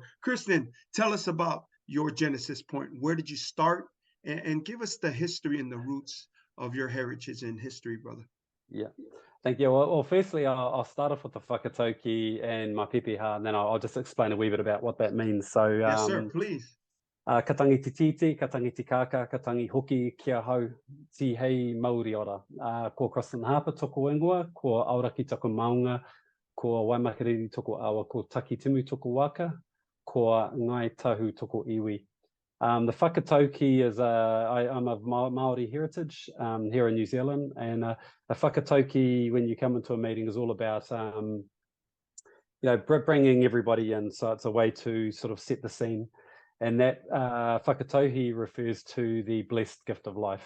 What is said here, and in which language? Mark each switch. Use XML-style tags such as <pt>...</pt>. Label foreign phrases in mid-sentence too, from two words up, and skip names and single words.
<en>Kristin, tell us about your genesis point. Where did you start? And give us the history and the roots of your heritage and history, brother. Yeah, thank you. Well, firstly, I'll start off with the whakatauki and my pepeha, and then I'll just explain a wee bit about what that means. So, yes, sir, please.</en> <mi>Katangi te titi, katangi te kaka, katangi hoki kia hau, ti hei Māori ora. Ko Kristin Harper toko ingoa, ko auraki toko maunga, ko waimakariri toko awa, ko takitimu toko waka, ko Ngai Tahu toko iwi.</mi> <en>The whakatauki is, I'm of Maori heritage here in New Zealand, and a whakatauki, when you come into a meeting, is all about bringing everybody in. So it's a way to sort of set the scene, and that whakatauhi refers to the blessed gift of life.</en>